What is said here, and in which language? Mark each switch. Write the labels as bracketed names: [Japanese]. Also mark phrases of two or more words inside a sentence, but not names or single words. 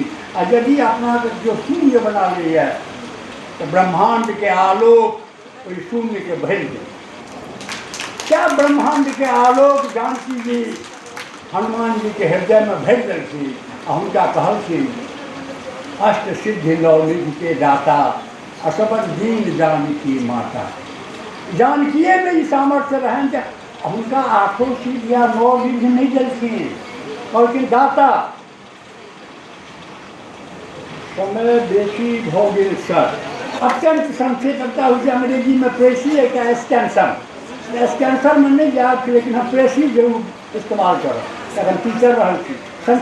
[Maithili] आ यदि अपनाके जो शून्य बना लैए तऽ ब्रह्मांडके आलोक ओहि शून्यके भरि दे। क्या ब्रह्मांडके आलोक जानकी जी हनुमान जीके हृदयमे भरि देलखिन। आ हुनका कहलखिन [Awadhi] अष्ट सिद्धि नौ निधि के दाता, असबर दीन जानकी माता। [Maithili] जानकीएमे ई सामर्थ्य रहनि जे हुनका आठों सिद्धि या 9 निधि नहि देलखिन, कहलखिन दाता। समय बेसी भऽ गेल सर, अत्यंत संक्षेप एकटा होइ छै अंग्रेजीमे प्रेसी, एकटा स्कैंसन। स्कैंसरमे नहि जायब, लेकिन हम प्रेसी जरूर इस्तेमाल करब, तखन टीचर रहल छी।